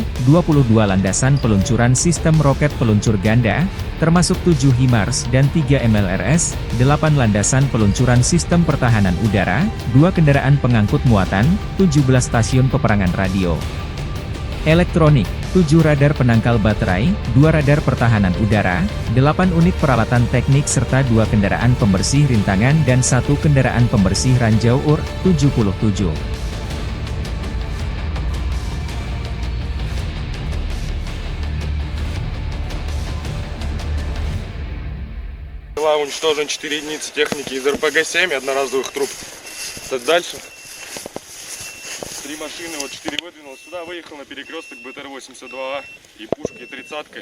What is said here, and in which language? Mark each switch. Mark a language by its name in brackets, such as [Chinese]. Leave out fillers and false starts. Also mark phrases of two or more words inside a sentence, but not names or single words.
[Indonesian] 22 landasan peluncuran sistem roket peluncur ganda, termasuk 7 HIMARS dan 3 MLRS, 8 landasan peluncuran sistem pertahanan udara, 2 kendaraan pengangkut muatan, 17 stasiun peperangan radio elektronik, 7 radar penangkal baterai, 2 radar pertahanan udara, 8 unit peralatan teknik serta 2 kendaraan pembersih rintangan dan 1 kendaraan pembersih ranjau UR-77. [Russian] Была уничтожена 4 единицы техники из РПГ-7 и одноразовых труб. Дальше 3 машины, вот 4 выдвинулось сюда, выехал на перекресток БТР-82А и пушки 30-кой.